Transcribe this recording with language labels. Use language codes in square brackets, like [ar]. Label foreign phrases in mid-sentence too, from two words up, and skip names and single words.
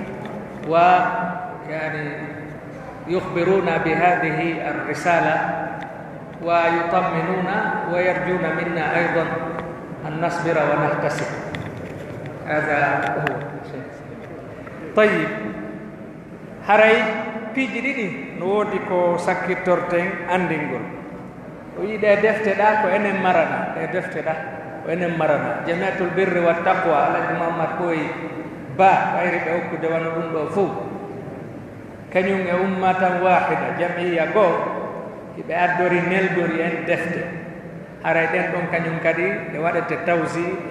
[ar] ويعني يخبرونا بهذه الرسالة ويطمنونا ويرجون منا أيضا أن نصبر ونحتسب هذا هو شيء طيب [ff] haray piiji ɗiɗi no woodi ko sakkittorten anndingol o yii ɗe defte ɗa ko enen marana ɗe defte ɗa ko enen marana jamiatul birri wa taqwa alaji mahamad koye ba ɓayri ɓe hokkude wano ɗum ɗo fof kañum e [ar] أمة واحدة [ff] jamiya goo hiɓe addori neldori en defte haray ɗen ɗon kañum kadi ɗe waɗete tawsi e